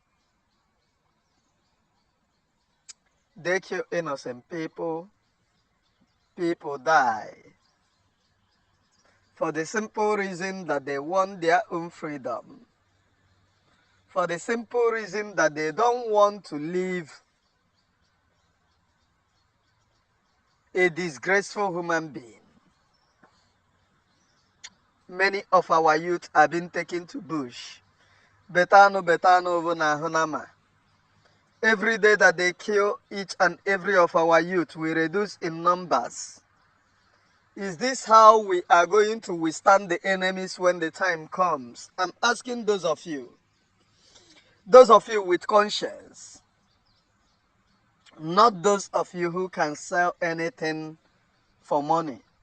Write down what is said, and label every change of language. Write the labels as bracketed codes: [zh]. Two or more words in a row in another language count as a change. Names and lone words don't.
[en] They kill innocent people, people die, for the simple reason that they want their own freedom, for the simple reason that they don't want to live a disgraceful human being. Many of our youth have been taken to bush. Betano na hunama. Every day that they kill each and every of our youth, we reduce in numbers. Is this how we are going to withstand the enemies when the time comes? I'm asking those of you with conscience, not those of you who can sell anything for money.